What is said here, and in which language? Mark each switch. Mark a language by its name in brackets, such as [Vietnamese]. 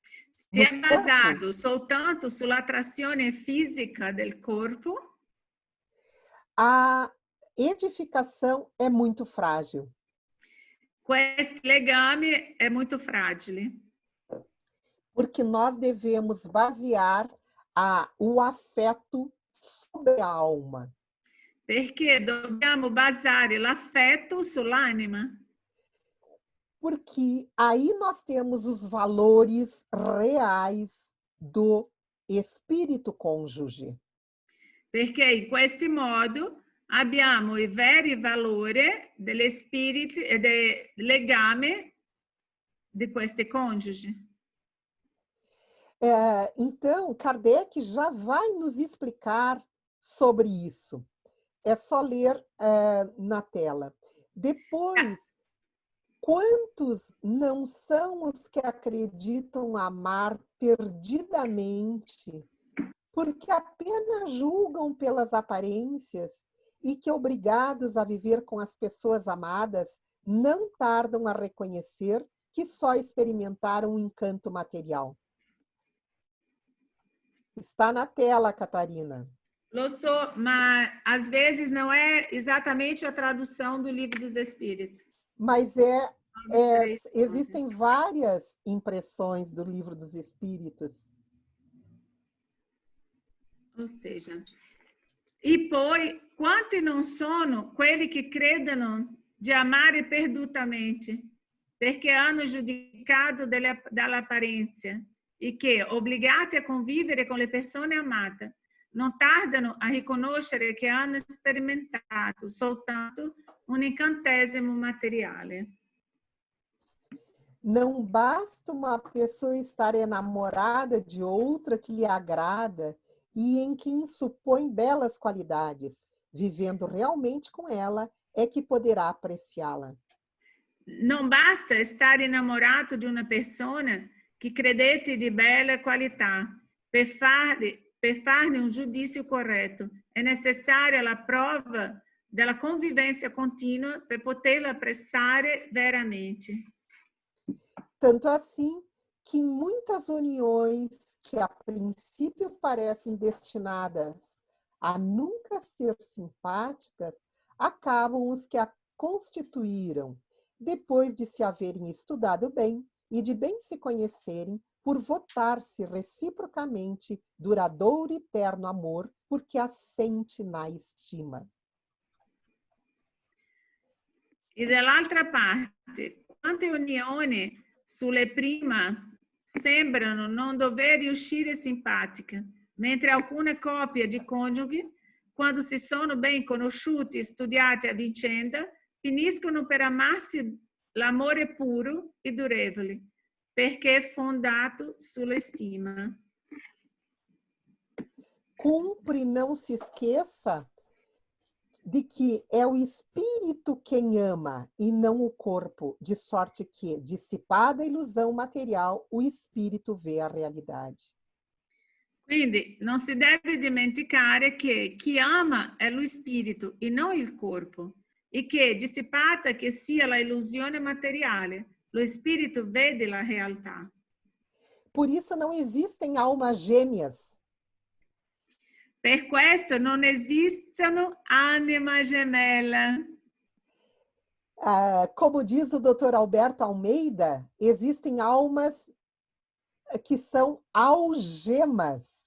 [Italian] se è basato soltanto sull'attrazione fisica del corpo, [Portuguese] a edificação é muito frágil. [Italian] Questo legame è molto fragile. [Portuguese] Porque nós devemos basear o afeto sobre a alma. [Italian] Perché dobbiamo basare l'affetto sull'anima. [Portuguese] Porque aí nós temos os valores reais do espírito cônjuge. [Italian] Perché in questo modo abbiamo i veri valori degli spiriti e del legame di questi coniugi. [Portuguese] Então, Kardec já vai nos explicar sobre isso. É só ler na tela. Depois, quantos não são os que acreditam amar perdidamente, porque apenas julgam pelas aparências e que, obrigados a viver com as pessoas amadas, não tardam a reconhecer que só experimentaram um encanto material. Está na tela, Catarina. [Italian] Lo so, [Portuguese] mas às vezes não é exatamente a tradução do Livro dos Espíritos. Mas existem várias impressões do Livro dos Espíritos. Ou seja, [Italian] e poi quanti non sono quelli che credono di amare perdutamente, perché hanno giudicato dall'apparenza e che, obbligati a convivere con le persone amate, non tardano a riconoscere che hanno sperimentato soltanto un incantesimo materiale. [Portuguese] Não basta uma pessoa estar enamorada de outra que lhe agrada e em quem supõe belas qualidades. Vivendo realmente com ela é que poderá apreciá-la. [Italian] Non basta [Portuguese] estar [Italian] innamorato di una persona che credete di bella qualità per farne un giudizio corretto. È necessaria la prova della [Portuguese] convivência contínua [Italian] per poterla apprezzare veramente. [Portuguese] Tanto assim que em muitas uniões que a princípio parecem destinadas a nunca ser simpáticas, acabam os que a constituíram, depois de se haverem estudado bem e de bem se conhecerem, por votar-se reciprocamente duradouro e terno amor, porque assente na estima. [Italian] E dall'altra parte, quante unioni sulle prima sembrano non dover riuscire simpatiche, mentre alcune coppie di coniughi, quando si sono ben conosciuti e studiati a vicenda, finiscono per amarsi l'amore puro e durevole, perché è fondato sulla stima. [Portuguese] Cumpre, não se esqueça de que é o espírito quem ama e não o corpo, de sorte que, dissipada a ilusão material, o espírito vê a realidade. [Italian] Quindi non si deve dimenticare che chi ama è lo spirito e non il corpo, e che, dissipata che sia la illusione materiale, lo spirito vede la realtà. [Portuguese] Por isso não existem almas gêmeas. [Italian] Per questo non esistono anima gemella. [Portuguese] Como diz o Dr. Alberto Almeida, existem almas que são algemas.